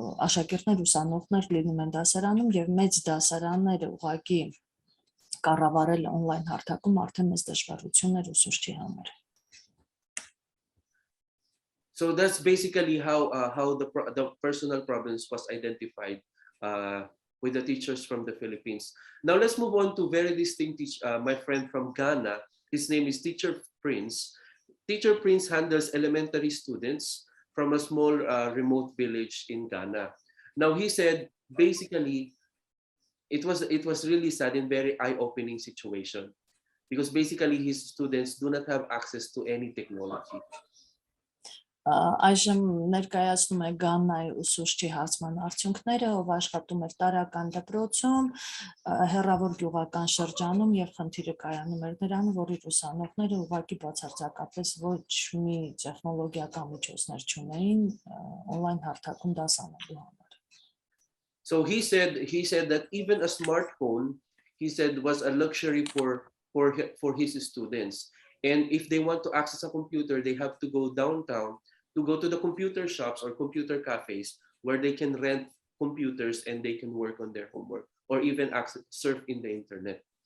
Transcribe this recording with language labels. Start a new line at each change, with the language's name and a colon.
Armenian: աշակերտներ, ուսանողներ լինում են դասարանում, եւ մեծ դասարանները ուղղակի կառավարել on-line հարթակում արդեն մեծ դժվարություններ ուսուցչի համար։
English: So that's basically how the personal problems was identified with the teachers from the Philippines. Now let's move on to very distinct my friend from Ghana. His name is Teacher Prince. Teacher Prince handles elementary students from a small remote village in Ghana. Now he said basically it was really sad and very eye-opening situation, because basically his students do not have access to any technology.
Armenian: Այժմ ներկայացնում է Գանայի ուսուցչի հարցման արդյունքները, ով աշխատում էր տարրական դպրոցում, հեռավոր գյուղական շրջանում, եւ խնդիրը կայանում էր նրանում, որ իր ուսանողները ուղղակի բացարձակապես ոչ մի տեխնոլոգիական միջոցներ չունեին on-line հարթակում դաս անելու համար։
English: So he said that even a smartphone, he said, was a luxury for his students. And if they want to access a computer, they have to go downtown to go to the computer shops or computer cafes where they can rent computers and they can work on their homework or even surf in the internet.